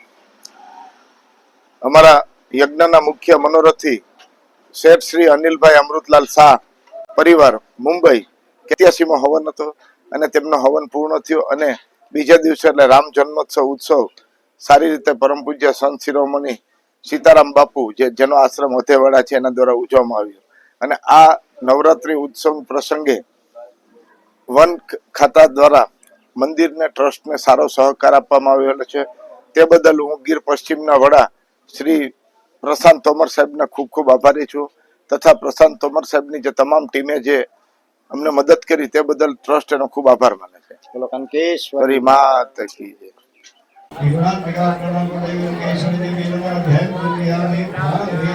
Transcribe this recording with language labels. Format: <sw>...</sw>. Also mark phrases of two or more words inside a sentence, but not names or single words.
<gu>અમારા યજ્ઞના મુખ્ય મનોરથી શેઠ શ્રી અનિલભાઈ અમૃતલાલ શાહ પરિવાર મુંબઈ 87મો હવન હતો અને તેમનો હવન પૂર્ણ થયો અને બીજા દિવસે એટલે રામ જન્મોત્સવ ઉત્સવ સારી રીતે પરમ પૂજ્ય સંત શિરોમણી સીતારામ બાપુ જેનો આશ્રમ હથેવાડા છે એના દ્વારા ઉજવવામાં આવ્યો અને આ નવરાત્રી ઉત્સવ પ્રસંગે વન ખાતા દ્વારા મંદિરને ટ્રસ્ટને સારો સહકાર આપવામાં આવેલો છે। તે બદલ હું ગીર પશ્ચિમના વડા શ્રી પ્રશાંત તોમર સાહેબને ખૂબ ખૂબ આભારી છું તથા પ્રશાંત તોમર સાહેબની જે તમામ ટીમે જે અમને મદદ કરી તે બદલ ટ્રસ્ટ એનો ખૂબ આભાર માને છે। બોલો કનકેશ્વરી માત કી જય।</gu> <sa>विघ्नात् विघ्नात् प्रणाम देवी केशरी देवी नमः ध्यान पूजयामि।</sa>